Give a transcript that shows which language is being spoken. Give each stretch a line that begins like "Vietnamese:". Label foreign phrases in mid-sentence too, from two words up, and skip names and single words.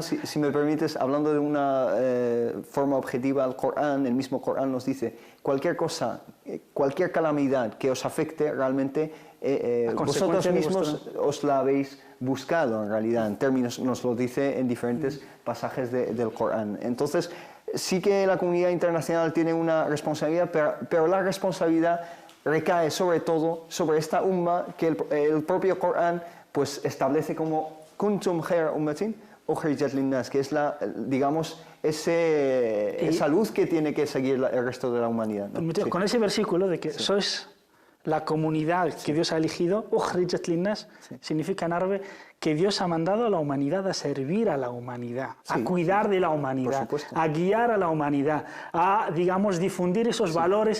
Spanish: Si me permites, hablando de una forma objetiva, el mismo Corán nos dice, cualquier cosa, cualquier calamidad que os afecte realmente, vosotros mismos os la habéis buscado en realidad, en términos, nos lo dice en diferentes pasajes del Corán. Entonces, sí que la comunidad internacional tiene una responsabilidad, pero la responsabilidad recae sobre todo sobre esta umma que el propio Corán pues establece como
Arabic: كنتم خير أمة أخرجت للناس,
Spanish: que es digamos, esa luz que tiene que seguir el resto de la humanidad, ¿no? Con ese versículo de que sois la comunidad que Dios ha elegido,
Arabic: أخرجت للناس,
Spanish: significa en árabe que Dios ha mandado a la humanidad a servir a la humanidad, a cuidar de la humanidad, a guiar a la humanidad, a, digamos, difundir esos valores.